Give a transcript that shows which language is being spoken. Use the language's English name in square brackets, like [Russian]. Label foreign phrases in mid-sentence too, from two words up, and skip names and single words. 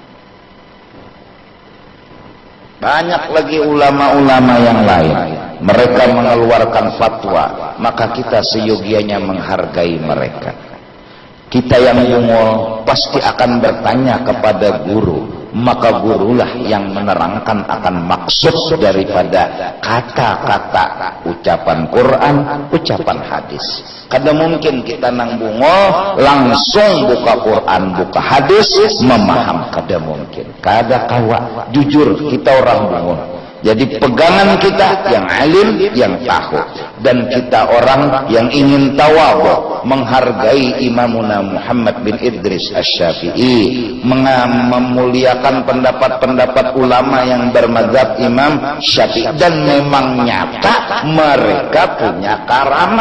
[Indonesian] Banyak lagi ulama-ulama yang lain, mereka mengeluarkan fatwa, maka kita seyogianya menghargai mereka. Kita yang bungol pasti akan bertanya kepada guru, maka gurulah yang menerangkan akan maksud daripada kata-kata ucapan Quran, ucapan hadis. [Banjar] Kada mungkin kita nang bungol langsung buka Quran, buka hadis memaham, kada mungkin. Kada kawa, jujur kita orang bungol. [Indonesian] Jadi pegangan kita yang alim, yang tahu, dan kita orang yang ingin tawadhu, menghargai Imamuna Muhammad bin Idris Asy-Syafi'i, memuliakan pendapat-pendapat ulama yang bermadzhab Imam Syafi'i, dan memang nyata mereka punya karamat.